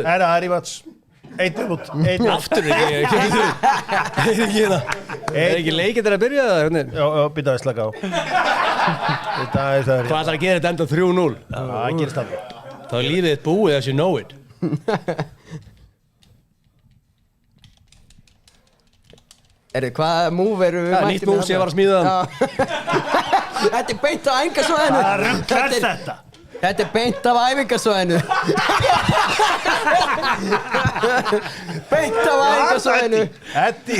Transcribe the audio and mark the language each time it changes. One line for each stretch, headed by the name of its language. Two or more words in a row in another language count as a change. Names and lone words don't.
Icelandic: Það er rematch. Eitt út. Aftur ekki það. Er ekki leikinn þegar að byrja það? Já, býta að slaka á. Hvað ætlar að gera þetta enda 3-0? Það gerist alveg. Þá er lífið þitt búið
English: as you know it.
Icelandic: Hvaða múf eru við nýtt múf sem ég var að smíða Þetta beint á æfingasvæðinu Hvað rugl þetta? Þetta beint af æfingasvæðinu Beint af æfingasvæðinu Eddi